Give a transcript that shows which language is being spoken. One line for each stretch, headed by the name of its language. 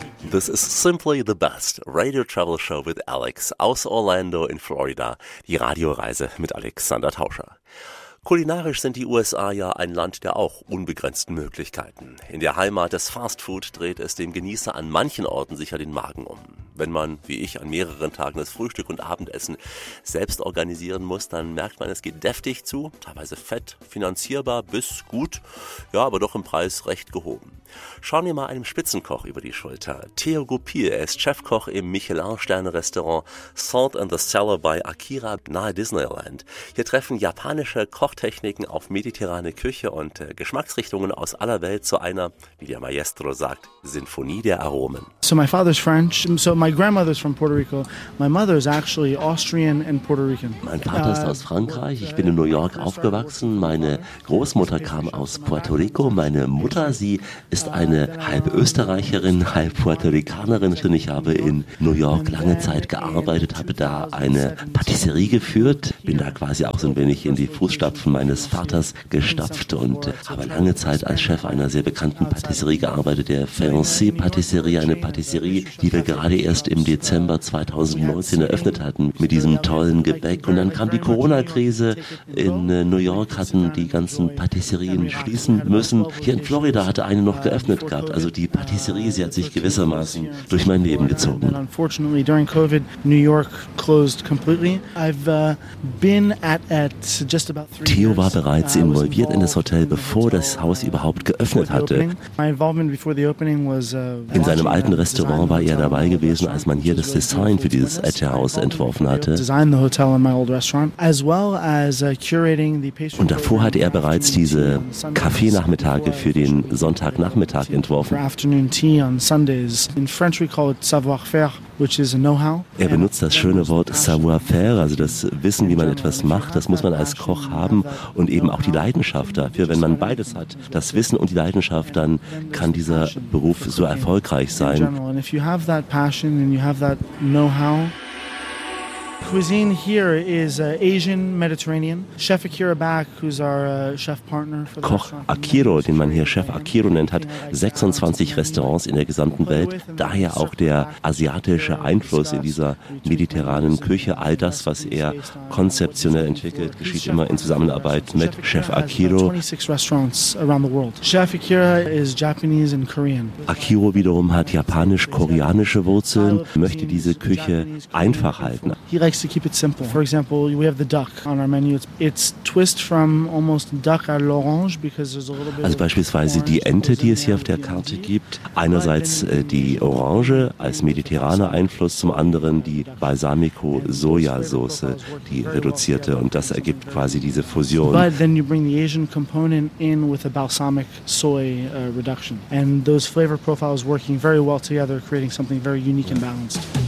English: This is simply the best radio travel show with Alex aus Orlando in Florida.
German: Die Radioreise mit Alexander Tauscher. Kulinarisch sind die USA ja ein Land der auch unbegrenzten Möglichkeiten. In der Heimat des Fastfood dreht es dem Genießer an manchen Orten sicher den Magen um. Wenn man, wie ich, an mehreren Tagen das Frühstück und Abendessen selbst organisieren muss, dann merkt man, es geht deftig zu, teilweise fett, finanzierbar bis gut, ja, aber doch im Preis recht gehoben. Schauen wir mal einem Spitzenkoch über die Schulter. Theo Goupil, er ist Chefkoch im Michelin-Sterne-Restaurant Salt and the Cellar bei Akira nahe Disneyland. Hier treffen japanische Kochtechniken auf mediterrane Küche und Geschmacksrichtungen aus aller Welt zu einer, wie der Maestro sagt, Sinfonie der Aromen.
English: So my father's French, so my grandmother's from Puerto Rico. My mother is actually Austrian and Puerto Rican.
German: Mein Vater ist aus Frankreich, ich bin in New York aufgewachsen. Meine Großmutter kam aus Puerto Rico, meine Mutter, sie ist eine halb Österreicherin, halb Puerto Ricanerin. Ich habe in New York lange Zeit gearbeitet, habe da eine Patisserie geführt, bin da quasi auch so ein wenig in die Fußstapfen meines Vaters gestapft und habe lange Zeit als Chef einer sehr bekannten Patisserie gearbeitet, der Fancy Patisserie, eine Patisserie, die wir gerade erst im Dezember 2019 eröffnet hatten mit diesem tollen Gebäck. Und dann kam die Corona-Krise. In New York hatten die ganzen Patisserien schließen müssen. Hier in Florida hatte eine noch geöffnet gehabt. Also die Patisserie, sie hat sich gewissermaßen durch mein Leben gezogen.
English: Unfortunately during COVID New York closed completely. I've been at just about 3 years.
German: Theo war bereits involviert in das Hotel, bevor das Haus überhaupt geöffnet hatte.
English: My involvement before the opening was
German: in seinem alten Restaurant war er dabei gewesen, als man hier das Design für dieses alte Haus entworfen hatte.
English: Designed the hotel in my old restaurant as well as curating the pastry.
German: Und davor hatte er bereits diese Kaffeenachmittage für den Sonntagnachmittag entworfen.
English: Afternoon tea on Sundays. In French we call it savoir-faire, which is a know-how.
German: Er benutzt das schöne Wort savoir-faire, also das Wissen, wie man etwas macht. Das muss man als Koch haben und eben auch die Leidenschaft dafür. Wenn man beides hat, das Wissen und die Leidenschaft, dann kann dieser Beruf so erfolgreich sein.
English: And if you have that passion and you have that know-how. Cuisine here is Asian Mediterranean. Chef Akira Back, who's our chef partner for the
German: Koch Akiro, den man hier Chef Akiro nennt, hat 26 Restaurants in der gesamten Welt. Daher auch der asiatische Einfluss in dieser mediterranen Küche. All das, was er konzeptionell entwickelt, geschieht immer in Zusammenarbeit mit Chef Akiro.
English: 26 restaurants around the world. Chef Akira is Japanese and Korean.
German: Akiro wiederum hat japanisch-koreanische Wurzeln, möchte diese Küche einfach halten.
English: Likes to keep it simple. For example, we have the duck on our menu. It's twist from almost duck à l'orange because there's a little bit.
German: Also beispielsweise die Ente, die es hier auf der Karte gibt. Einerseits die Orange als mediterraner Einfluss, zum anderen die Balsamico Sojasauce, die reduzierte, und das ergibt quasi diese Fusion.
English: But then you bring the Asian component in with a balsamic soy reduction, and those flavor profiles working very well together, creating something very unique and balanced.